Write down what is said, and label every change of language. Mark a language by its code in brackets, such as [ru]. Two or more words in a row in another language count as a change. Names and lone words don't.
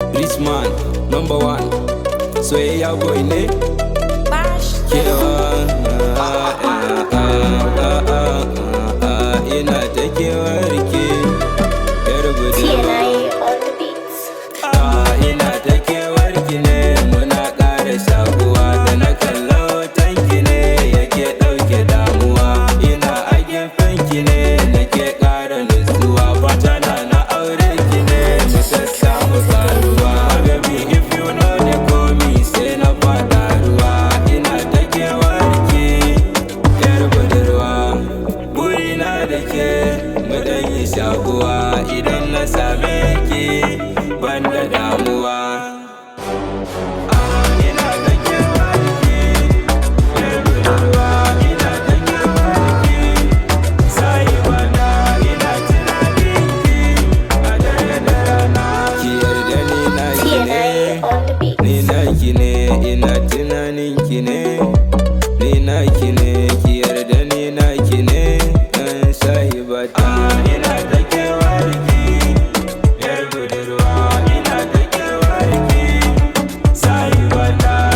[en] Rich man, number one. [ha] Soyayya boy ne? Bash. Kewa, ah, ah, ah, ah, ah, ah, ah, ina ta kewar ki, yar budurwa. [en] T N I on the beats. [ha] Ah, ina ta kewar ki ne, muna ƙara shakuwa. Da na kalla hoton ki ne, yake ɗauke damuwa. Ina a gefen ki ne, nake ƙara nutsuwa. Fata na na aure ki ne, mu sassamu karuwa. [en] Baby, if you know the call me, [ha] sai na faɗa ruwa. Ina ta kewar ki, yar budurwa. Burina da ke, mu ɗan yi shakuwa. Idan na same ki, ban da damuwa. Ah, ina ta kewar ki, yar budurwa. Ina ta kewar ki, sahiba na. Ina tunanin ki, a dare da rana. Ki yarda ni na ki ne. [en] T N I on the beats. [ha] Ni na ki ne, ina tunanin ki ne. Ni na ki ne, ki yarda ni na ki ne. Eh, sahiba ta. Ah, ina ta kewar ki, yar budurwa. Ina ta kewar ki, sahiba ta.